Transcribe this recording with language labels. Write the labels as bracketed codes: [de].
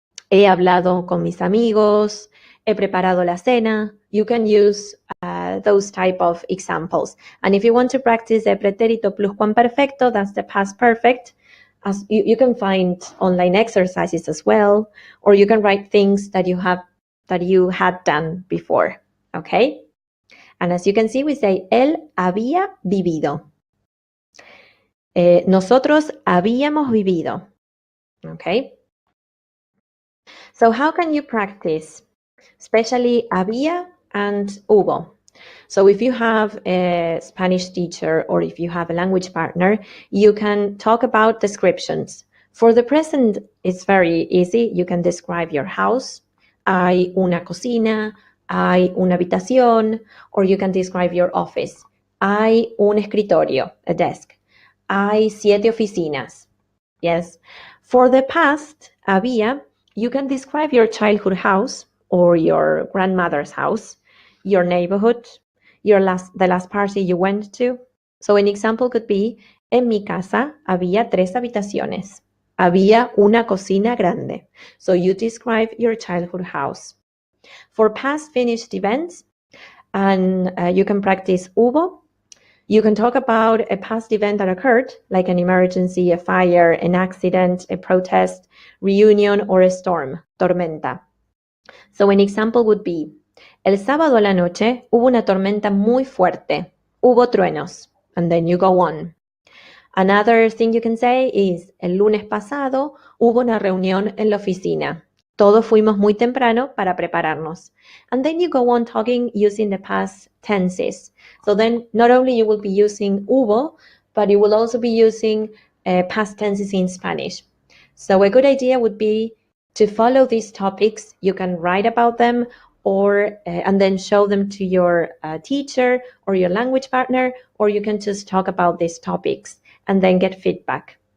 [es] He hablado con mis amigos. He preparado la cena. [en] You can use those type of examples. And if you want to practice the pretérito pluscuamperfecto, that's the past perfect. As you can find online exercises as well, or you can write things that you had done before. Okay? And as you can see, we say, [es] él había vivido. Nosotros habíamos vivido. [en] Okay? So how can you practice, especially había and hubo? So if you have a Spanish teacher or if you have a language partner, you can talk about descriptions. For the present, it's very easy. You can describe your house. [es] Hay una cocina, hay una habitación, [en] or you can describe your office. [es] Hay un escritorio, [en] a desk. [es] Hay 7 oficinas. Yes. [en] For the past, había, you can describe your childhood house or your grandmother's house, your neighborhood, the last party you went to. So an example could be, [es] en mi casa había 3 habitaciones. Había una cocina grande. [en] So you describe your childhood house. For past finished events, and you can practice hubo. You can talk about a past event that occurred, like an emergency, a fire, an accident, a protest, reunion, or a storm, tormenta. So an example would be, [es] el sábado a la noche hubo una tormenta muy fuerte. Hubo truenos. [en] And then you go on. Another thing you can say is, [es] el lunes pasado hubo una reunión en la oficina. Todos fuimos muy temprano para prepararnos. [en] And then you go on talking using the past tenses. So then not only you will be using hubo, but you will also be using past tenses in Spanish. So a good idea would be to follow these topics. You can write about them or and then show them to your teacher or your language partner, or you can just talk about these topics and then get feedback.